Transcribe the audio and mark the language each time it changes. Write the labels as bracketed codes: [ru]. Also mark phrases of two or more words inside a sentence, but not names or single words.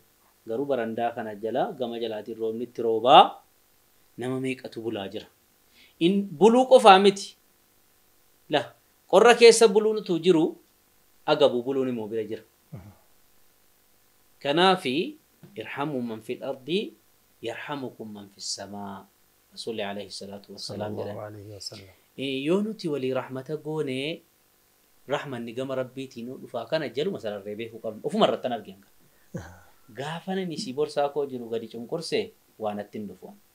[om] Garuu barandaa kana jala gama jalaatiin roobni itti roobaa nama meeqatu bulaa jira. Buluu qofaa miti. Qorra keessa buluutu jiru agabu buluun immoo bira jira. [ar] Kanaafi ارحموا من في الأرض يرحمكم من في السماء. [om] Rasuulli [ar] عليه الصلاة والسلام [om] jedhan. Yoo nuti walii rahmata goone rahmanni gama rabbiitiin dhufaa kana jaluma sararree beekuu qabna. Ofuma irratti argina. Gaafa namni si borsaa koo jiru gadi cunqursee waan ittiin dhufu.